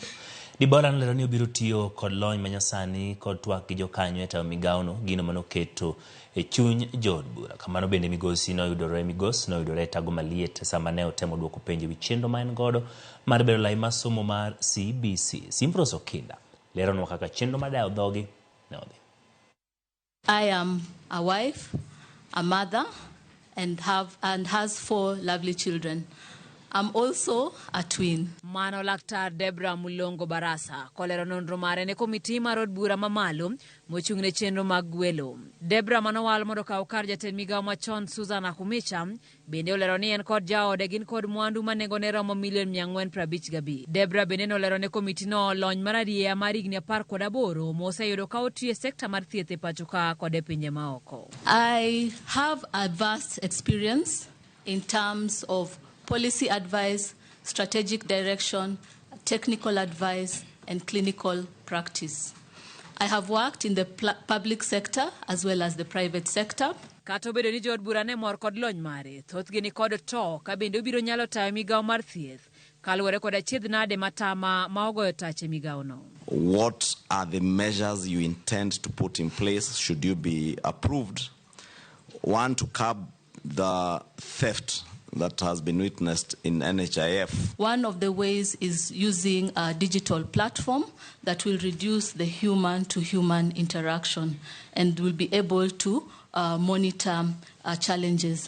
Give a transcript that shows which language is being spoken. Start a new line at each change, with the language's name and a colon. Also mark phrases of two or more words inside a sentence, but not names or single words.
Luo (Kenya and Tanzania): Deborah nolero ni obiro tiyo kod lony manyasani kod twak gi jokanyo e tayo migawono gino manoketo e chuny jood bura. Kamano bende migosi noyudore tago maliet sama ne otemo duoko penjo wi chenro ma en godo mar bedo lai masomo mar CBC. Simfros Okinda leronwa kaka chenro madayo dhogi ne odhi.
English: I am a wife, a mother, and has 4 lovely children. I'm also a twin.
Luo (Kenya and Tanzania): Mano Laktar Deborah Mulongo Barasa kolero nonro mare ne komiti mar od bura mamalo mochung'ne chenro mag welo. Deborah manowal mondo kaw kar jatend migawo machon Susan Akumicha bende olero ni en kod jaode gin kod mwandu ma nengone romo $455,000. Deborah bende nolero ne komiti no lony mar adiera mar higni 18 moseyudo ka otiyo e sekta mar thieth e pacho ka kod e pinje maoko.
English: I have a vast experience in terms of policy advice, strategic direction, technical advice, and clinical practice. I have worked in the public sector as well as the private sector.
Luo (Kenya and Tanzania): Kata obedo ni jood bura ne mor kod lony mare, thothgi ni kod to ka bende obiro nyalo tayo migawo mar thieth kaluwore kod achiedh nade matama ma ogoyo tach e migawono.
English: What are the measures you intend to put in place should you be approved? One, to curb the theft that has been witnessed in NHIF. One of the ways is using a digital platform that will reduce the human-to-human interaction and will be able to monitor challenges.